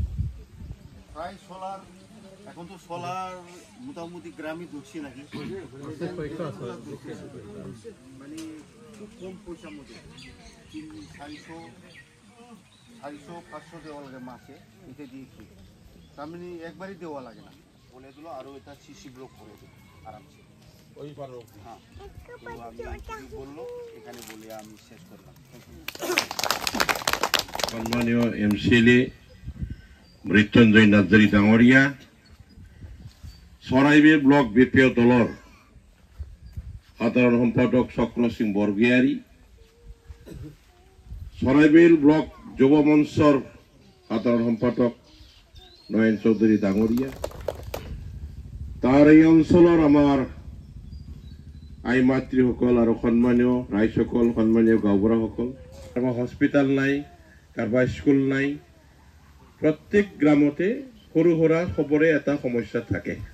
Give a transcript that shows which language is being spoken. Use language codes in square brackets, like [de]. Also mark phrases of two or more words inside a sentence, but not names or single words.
[bn] প্রায় সোলার, এখন তো সোলার মোটামুটি গ্রামে ঢুকছে নাকি, মানে খুব কম পয়সার মধ্যে 400-500 দেওয়া লাগে মাসে, এটা দিয়েছি। তার মানে একবারই দেওয়া লাগে না, বলে দিল আরও এটা সিসি ব্লক করে দেবে আরামসে। হ্যাঁ, তো আমি বললো এখানে বলে আমি শেষ করলাম। [as] সম্মানীয় এমসিএলএ মৃত্যুঞ্জয় নার্জারি ডাঙরিয়া, চৰাইবিল ব্লক বিপিএ দলৰ সাধাৰণ সম্পাদক চক্ৰ সিং বৰগয়াৰী, চৰাইবিল ব্লক যুৱ মঞ্চৰ সাধাৰণ সম্পাদক নয়ন চৌধুৰী ডাঙৰীয়া, তাৰ এই অঞ্চলৰ আমাৰ আই মাতৃসকল আৰু সন্মানীয় ৰাইজসকল, সন্মানীয় গাঁওবুঢ়াসকল, আমাৰ হস্পিটেল নাই, কাৰোবাৰ স্কুল নাই, প্ৰত্যেক গ্ৰামতে সৰু সুৰা সবৰে এটা সমস্যা থাকে।